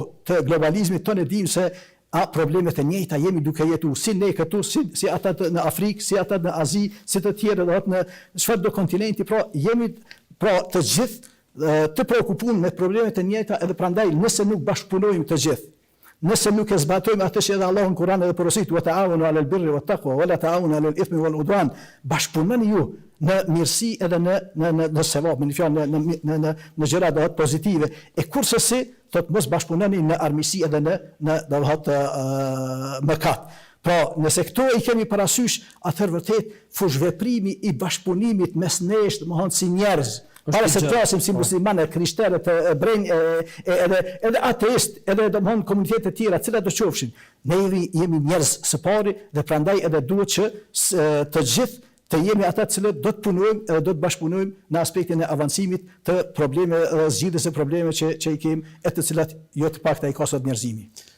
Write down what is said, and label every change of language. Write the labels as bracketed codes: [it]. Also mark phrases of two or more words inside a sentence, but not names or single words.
[sq] të globalizmit tonë e dimë se problemet e njëjta jemi duke jetuar si ne këtu, si ata në Afrikë, si ata në Azi, si të tjerë në çfarë do kontinenti, pra jemi pra të gjithë të preokupuar me problemet e njëjta edhe prandaj nëse nuk bashkëpunojmë të gjithë, nëse nuk e zbatojmë atë që edhe Allahu në Kur'an edhe porosit, [ar] وتعاونوا على البر والتقوى ولا تعاونوا على الإثم والعدوان, [sq] bashkëpunoni ju në mirësi edhe në sevap, në fjalë në gjëra do të pozitive. E kurse si thotë mos bashkëpunoni në armiqsi edhe në do të thotë mëkat. Pra, nëse këto i kemi parasysh, atëherë vërtet fush veprimi i bashkëpunimit mes nesh, domethënë si njerëz, para se të flasim si muslimanë, krishterë, brenj, edhe ateist, edhe domthonë komunitete të tjera, cilat do qofshin, ne jemi njerëz së pari dhe prandaj edhe duhet që të gjithë të jemi ata të cilët do të punojmë edhe do të bashkëpunojmë në aspektin e avancimit të probleme, zgjidhjes së problemeve që i kemi e të cilat jo të pakta i ka sot njerëzimi.